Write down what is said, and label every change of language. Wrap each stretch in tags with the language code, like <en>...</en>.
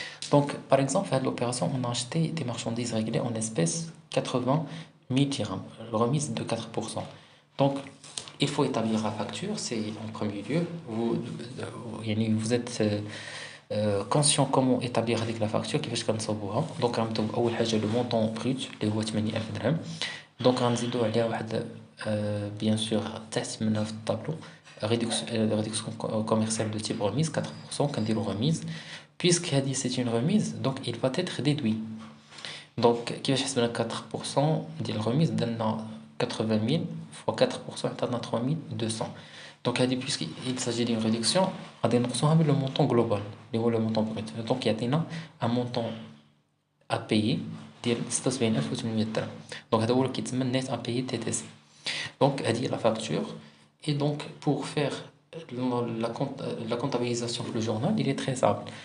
<fr>Donc, par exemple, à l'opération, on a acheté des marchandises réglées en espèces 80 000 dirhams, remise de 4%. Donc, il faut établir la facture, c'est en premier lieu. Vous êtes conscient comment établir avec la facture</fr> <ar>كيفاش كنصوبوها. دونك غنبداو باول حاجه لو مونطون بروت اللي هو 8000 درهم. دونك غنزيدو عليها واحد بيان سور تحت منها في الطابلو</ar> <fr>réduction commerciale de type remise 4%. كنديرو remise puisque هذه c'est une remise donc il va être déduit.</fr> <ar>donc كيفاش حسبنا 4% ديال الرميز درنا 80000 fois 4% عطاتنا 3200.</ar> <fr>Donc, puisqu'il s'agit d'une réduction, on a le montant global, le montant brut. Donc, il y a un montant à payer de 76,800 dirhams. Donc, c'est le net à payer TTC. Donc, il y a la facture. Et donc, pour faire la comptabilisation pour le journal, il est très simple.</fr>